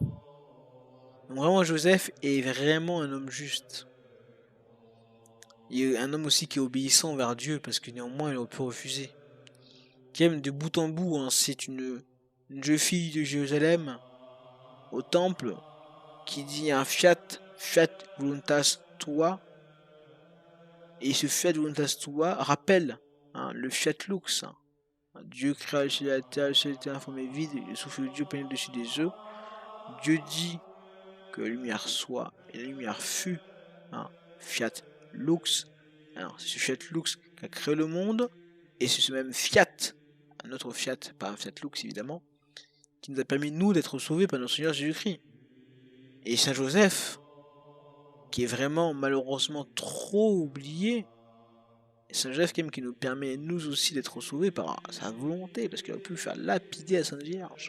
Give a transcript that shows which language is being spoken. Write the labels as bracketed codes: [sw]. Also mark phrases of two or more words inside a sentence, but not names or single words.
[fr] Donc vraiment, Joseph est vraiment un homme juste. Il est un homme aussi qui est obéissant envers Dieu, parce que néanmoins, il aurait pu refuser. Qui aime de bout en bout, hein, c'est une jeune fille de Jérusalem, au temple, qui dit un [la] fiat voluntas tua, [fr] et ce [la] fiat voluntas tua [fr] rappelle le [la] fiat lux. [fr] Hein. Dieu créa le ciel et la terre, le ciel était informé vide, le souffle de Dieu pénètre dessus des eaux. Dieu dit que la lumière soit, et la lumière fut. [la] Fiat lux. [fr] Alors, c'est ce [la] fiat lux [fr] qui a créé le monde, et c'est ce même fiat, un autre fiat, pas un [la] fiat lux [fr] évidemment, qui nous a permis, nous, d'être sauvés par notre Seigneur Jésus-Christ. Et Saint Joseph, qui est vraiment, malheureusement, trop oublié, et Saint Joseph qui nous permet, nous aussi, d'être sauvés par sa volonté, parce qu'il aurait pu faire lapider la Sainte Vierge.